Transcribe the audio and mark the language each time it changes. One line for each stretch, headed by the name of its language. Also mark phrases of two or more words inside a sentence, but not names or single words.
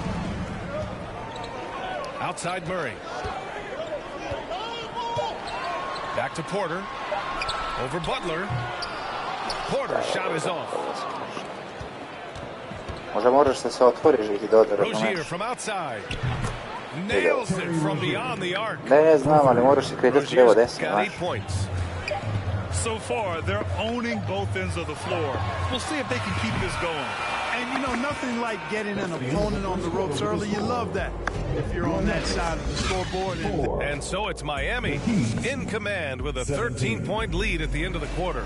English: Outside Murray. Back to Porter. Over Butler. Porter's shot is off. Rozier from outside. Nails it from beyond the arc.
Croatian: Ne znam, ali moraš se kretati lijevo desno.
English: Got 8 points. So far, they're owning both ends of the floor. We'll see if they can keep this going. And, you know, nothing like getting an opponent on the ropes early. You love that if you're on that side of the scoreboard. And so it's Miami in command with a 13-point lead at the end of the quarter.